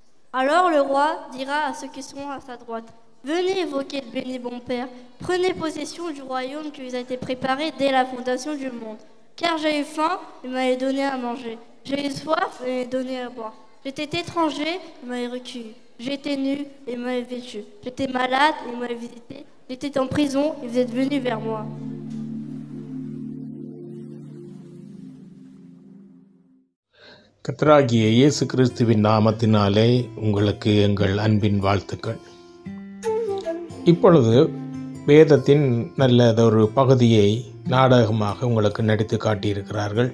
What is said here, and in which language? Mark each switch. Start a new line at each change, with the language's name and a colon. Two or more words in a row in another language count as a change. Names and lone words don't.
French: Alors le roi dira à ceux qui seront à sa droite, venez évoquer le béni bon Père, prenez possession du royaume qui vous a été préparé dès la fondation du monde. Car j'ai eu faim, il m'avait donné à manger. J'ai eu soif, il m'avait donné à boire. J'étais étranger, il m'avait recueilli. J'étais nu, et il m'avait vêtu. J'étais malade, et il m'avait visité. J'étais en prison, et vous êtes venus vers moi.
Tamil: கர்த்தராகிய இயேசு கிறிஸ்துவின் நாமத்தினாலே உங்களுக்கு எங்கள் அன்பின் வாழ்த்துக்கள். இப்பொழுது வேதத்தின் நல்லதொரு பகுதியை நாடகமாக உங்களுக்கு நடித்து காட்டியிருக்கிறார்கள்.